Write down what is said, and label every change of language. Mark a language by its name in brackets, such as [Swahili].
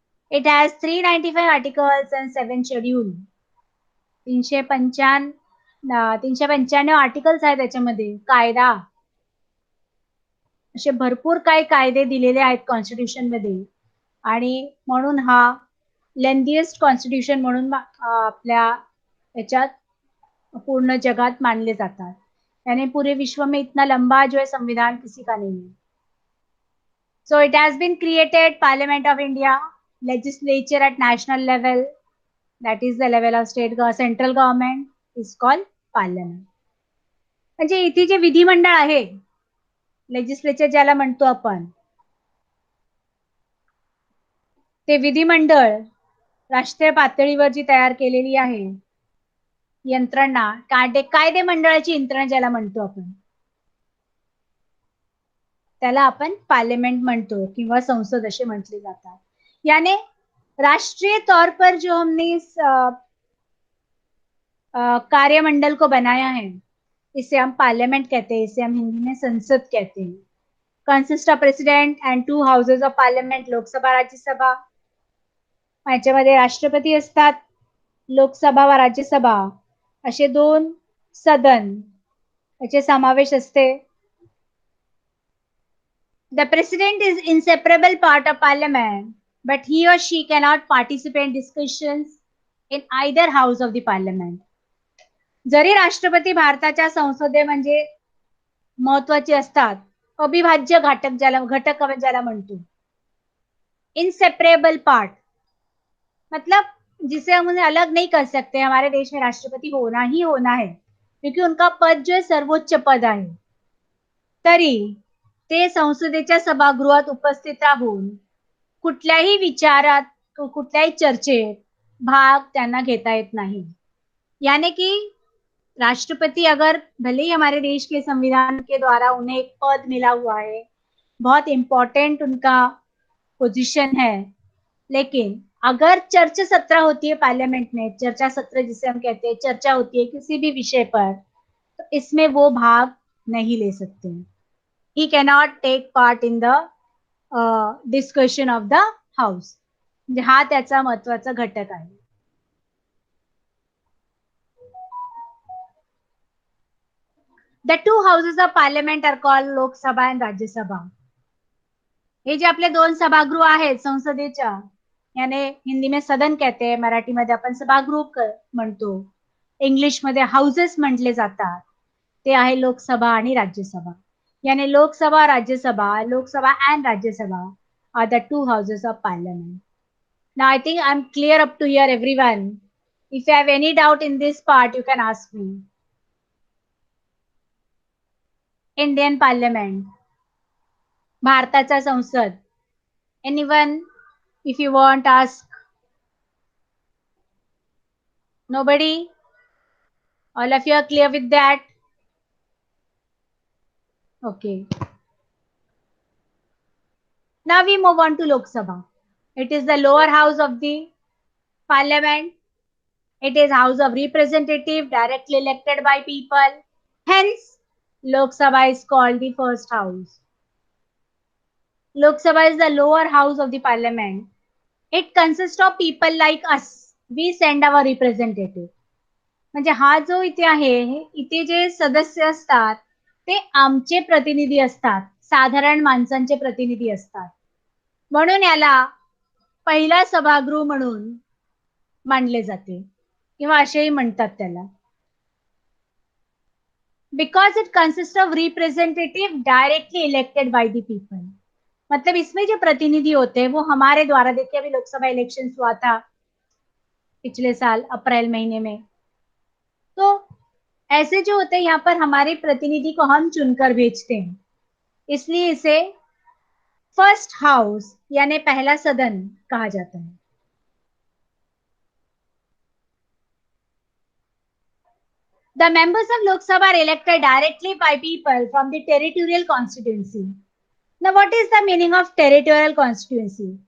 [English] It has 395 articles and 7 schedule. [Marathi] 395 articles आहेत त्याच्यामध्ये. कायदा असे भरपूर काही कायदे दिलेले आहेत कॉन्स्टिट्यूशन मध्ये, आणि म्हणून हा लेंथीएस्ट कॉन्स्टिट्यूशन म्हणून आपल्या याच्यात पूर्ण जगात मानले जातात. [Hindi] यानी पूरे विश्व में इतना लंबा जो है संविधान किसी का नहीं है. [English] So it has been created Parliament of India, legislature at national level, that is the level of central government is called parliament. [Marathi] म्हणजे इथे जे विधिमंडळ आहे, लेजिस्लेचर ज्याला म्हणतो आपण, ते विधिमंडळ राष्ट्रीय पातळीवर जी तयार केलेली आहे यंत्रणा, कायदे मंडळाची यंत्रणा ज्याला म्हणतो आपण, त्याला आपण पार्लियामेंट म्हणतो किंवा संसद असे म्हटले जातात. [Hindi] यानी राष्ट्रीय तौर पर जो हमने इस कार्यमंडल को बनाया है, इसे हम पार्लियामेंट कहते हैं, इसे हम हिंदी में संसद कहते हैं. [English] Consist of president and 2 houses of parliament, Lok Sabha Rajya Sabha. [Marathi] याच्यामध्ये राष्ट्रपती असतात, लोकसभा व राज्यसभा असे 2 सदन याचे समावेश असते. [English] The president is inseparable part of parliament, but he or she cannot participate in discussions in either house of the parliament. [Marathi] जरी राष्ट्रपती भारताच्या संसदे म्हणजे महत्वाचे असतात, अविभाज्य घटक ज्याला म्हणतो, इनसेपरेबल पार्ट, [Hindi] मतलब जिसे हम उन्हें अलग नहीं कर सकते. हमारे देश में राष्ट्रपति होना ही होना है, क्योंकि उनका पद जो है सर्वोच्च पद आहे. [Marathi] तरी ते संसदेच्या सभागृहात उपस्थित राहून कुठल्याही विचारात, कुठल्याही चर्चेत भाग त्यांना घेता येत नाही. [Hindi] यानी कि राष्ट्रपति अगर भले ही हमारे देश के संविधान के द्वारा उन्हें एक पद मिला हुआ है, बहुत इंपॉर्टेंट उनका पोजीशन है, लेकिन अगर चर्चा सत्र होती है पार्लियामेंट में, चर्चा सत्र जिसे हम कहते हैं, चर्चा होती है किसी भी विषय पर, तो इसमें वो भाग नहीं ले सकते. [English] He cannot take part in the discussion of the house. [Marathi] हा त्याचा महत्वाचा घटक आहे. [English] The two houses of parliament are called Lok Sabha and Rajya Sabha. [Marathi] हे जे आपले दोन सभागृह आहेत संसदेच्या, [Hindi] याने हिंदी में सदन कहते हैं, [Marathi] मराठी मध्ये आपण सभागृह म्हणतो, इंग्लिश मध्ये हाऊसेस म्हटले जातात, ते आहे लोकसभा आणि राज्यसभा. [English] याने Lok Sabha Rajya Sabha and Rajya Sabha are the two houses of parliament. Now I think I'm clear up to here, everyone. If you have any doubt in this part, you can ask me. Indian Parliament, [Marathi] भारताचा संसद. [English] Anyone, if you want, ask. Nobody? All of you are clear with that? Okay. Now we move on to Lok Sabha. It is the lower house of the parliament. It is house of representative directly elected by people. Hence, Lok Sabha is called the first house. Lok Sabha is the lower house of the parliament. It consists of people like us. We send our representative. [Marathi] म्हणजे हा जो इथे आहे, इथे जे सदस्य असतात ते आमचे प्रतिनिधी असतात, साधारण माणसांचे प्रतिनिधी असतात. म्हणून याला पहिला सभागृह म्हणून मानले जाते किंवा असेही म्हणतात त्याला. [English] Because it consists of representative directly elected by the people. [Hindi] मतलब इसमें जो प्रतिनिधि होते हैं वो हमारे द्वारा, देखिए अभी लोकसभा इलेक्शन हुआ था पिछले साल अप्रैल महीने में, तो ऐसे जो होते हैं यहाँ पर हमारे प्रतिनिधि को हम चुनकर भेजते हैं, इसलिए इसे फर्स्ट हाउस यानी पहला सदन कहा जाता है. [English] The members of Lok Sabha are elected directly by people from the territorial constituency. Now, what is the meaning of territorial constituency?